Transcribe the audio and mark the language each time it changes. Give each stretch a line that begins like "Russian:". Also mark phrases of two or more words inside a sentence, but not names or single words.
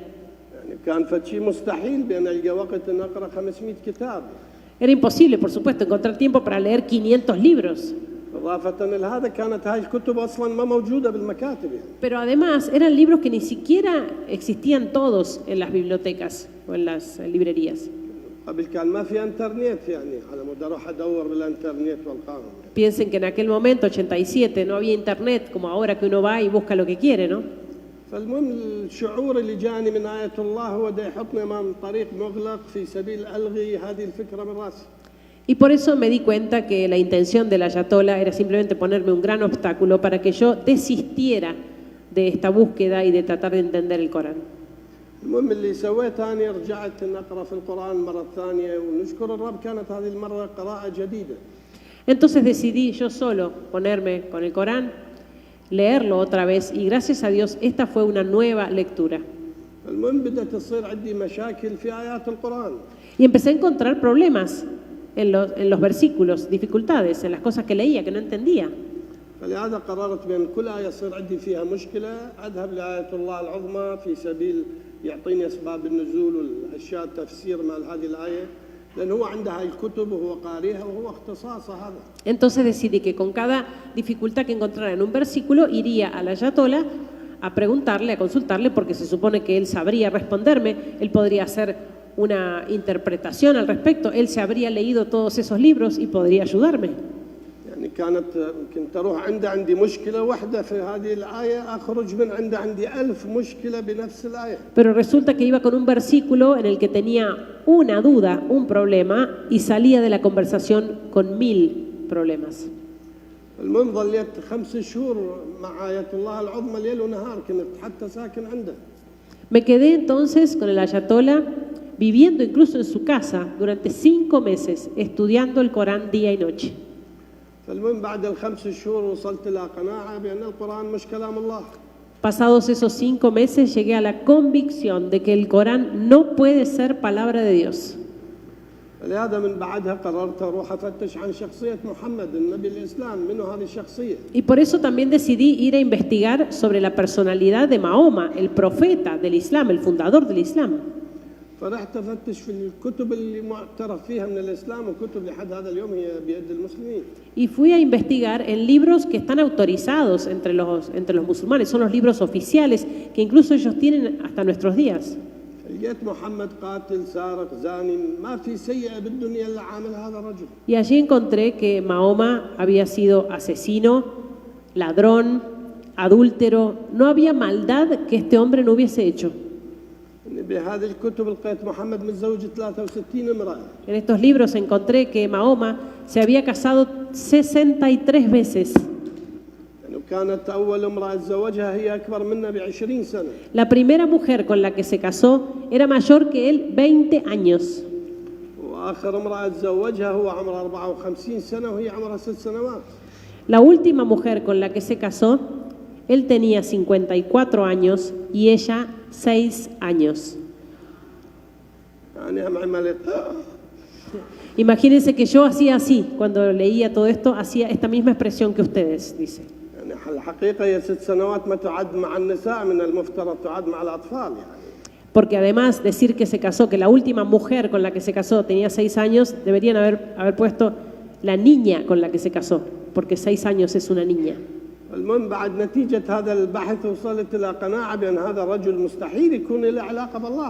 Arabic: يعني كان فشي مستحيل بأن ألقى وقت أن أقرأ 500 كتاب.
Spanish: Era imposible, por supuesto, encontrar tiempo para leer 500 libros.
Arabic: إضافة لهذا كانت هاي الكتب أصلا ما موجودة بالمكاتب يعني.
Spanish: Pero además eran libros que ni siquiera existían todos en las bibliotecas o en las librerías.
Arabic: قبل كان ما في انترنت يعني على مود اروح ادور بالانترنت والقاهم.
Spanish: Piensen que en aquel momento, 87, no había internet como ahora que uno va y busca lo que quiere, ¿no?
Arabic: فالمهم الشعور اللي جاني من آية الله هو ده يحطني أمام طريق مغلق في سبيل ألغي هذه الفكرة من راسي.
Spanish: Y por eso me di cuenta que la intención del ayatolá era simplemente ponerme un gran obstáculo para que yo desistiera de esta búsqueda y de tratar de entender el Corán.
Arabic: المهم اللي سويته أنا رجعت إن أقرأ في القرآن مرة ثانية ونشكر الرب كانت هذه المرة قراءة جديدة.
Spanish: Entonces decidí yo solo ponerme con el Corán, leerlo otra vez y gracias a Dios esta fue una nueva lectura.
Arabic: المهم بدأت تصير عندي مشاكل في آيات القرآن.
Spanish: Y empecé a encontrar problemas en los versículos, dificultades, en las cosas que leía, que no entendía.
Arabic: فلهذا قررت بأن كل آية يصير عندي فيها مشكلة أذهب لآية الله العظمى في سبيل يعطيني أسباب النزول والأشياء التفسير مال هذه الآية لأن هو عنده هاي الكتب وهو قاريها وهو اختصاصه هذا.
Spanish: Entonces decidí que con cada dificultad que encontrara en un versículo iría al ayatolá a preguntarle, a consultarle, porque se supone que él sabría responderme, él podría hacer una interpretación al respecto, él se habría leído todos esos libros y podría ayudarme.
Arabic: يعني كنت أروح عندي مشكلة واحدة في هذه الآية أخرج من عندي 1000 مشكلة بنفس الآية.
Spanish: Pero resulta que iba con un versículo en el que tenía una duda, un problema, y salía de la conversación con 1000 problemas.
Arabic: المهم ظليت 5 شهور مع آية الله العظمى ليل ونهار كنت حتى ساكن عنده.
Spanish: Me quedé entonces con el ayatolá viviendo incluso en su casa durante 5 meses, estudiando el Corán día y noche.
Arabic: فالمهم بعد ال5 شهور وصلت إلى قناعة بأن القرآن مش كلام الله.
Spanish: Pasados esos 5 meses llegué a la convicción de que el Corán no puede ser palabra de Dios.
Arabic: لهذا من بعدها قررت أروح أفتش عن شخصية محمد النبي الإسلام منو هذه الشخصية.
Spanish: Y por eso también decidí ir a investigar sobre la personalidad de Mahoma, el profeta del Islam, el fundador del Islam.
Arabic: فرحت أفتش في الكتب اللي معترف فيها من الإسلام وكتب لحد هذا اليوم هي بيد المسلمين.
Spanish: Y fui a investigar en libros que están autorizados entre los musulmanes, son los libros oficiales que incluso ellos tienen hasta nuestros días.
Arabic: لقيت محمد قاتل سارق زاني ما في سيئة بالدنيا إلا عامل هذا الرجل.
Spanish: Y allí encontré que Mahoma había sido asesino, ladrón, adúltero, no había maldad que este hombre no hubiese hecho.
Arabic: بهذه الكتب لقيت محمد متزوج 63 امرأة.
Spanish: En estos libros encontré que Mahoma se había casado 63 veces.
Arabic: كانت أول امرأة تزوجها هي أكبر منا ب20 سنة.
Spanish: La primera mujer con la que se casó era mayor que él 20 años.
Arabic: وآخر امرأة تزوجها هو عمرها 54 سنة وهي عمرها 6 سنوات.
Spanish: La última mujer con la que se casó, él tenía 54 años y ella 6 años.
Arabic: يعني هم عملت
Spanish: Imagínense que yo hacía así, cuando leía todo esto, hacía esta misma expresión que ustedes, dice.
Arabic: يعني الحقيقة هي 6 سنوات ما تعد مع النساء من المفترض تعد مع الأطفال يعني.
Spanish: Porque además decir que se casó, que la última mujer con la que se casó tenía 6 años, deberían haber puesto la niña con la que se casó, porque 6 años es una niña.
Arabic: المهم بعد نتيجة هذا البحث وصلت إلى قناعة بأن هذا الرجل مستحيل يكون له علاقة بالله.